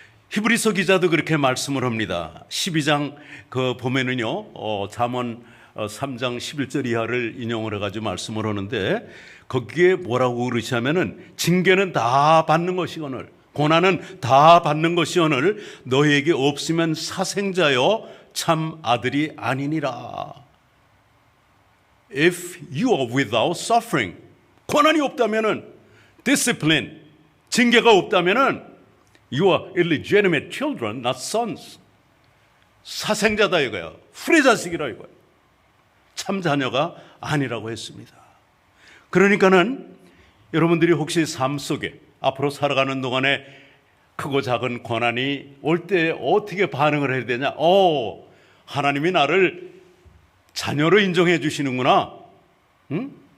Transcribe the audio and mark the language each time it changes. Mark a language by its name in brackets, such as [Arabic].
[Korean] 히브리서 기자도 그렇게 말씀을 합니다. 12장 그 보면은요, 잠언 3장 11절 이하를 인용을 해가지고 말씀을 하는데 거기에 뭐라고 그러시냐면은 징계는 다 받는 것이거늘 고난은 다 받는 것이오늘 너희에게 없으면 사생자여 참 아들이 아니니라. [English] If you are without suffering, [Korean] 고난이 없다면은 [English] discipline, [Korean] 징계가 없다면은 [English] you are illegitimate children, not sons. [Korean] 사생자다 이거야. 후레자식이라 이거야. 참 자녀가 아니라고 했습니다. 그러니까는 여러분들이 혹시 삶 속에 앞으로 살아가는 동안에 크고 작은 고난이 올 때 어떻게 반응을 해야 되냐? 하나님이 나를 자녀로 인정해 주시는구나. 응?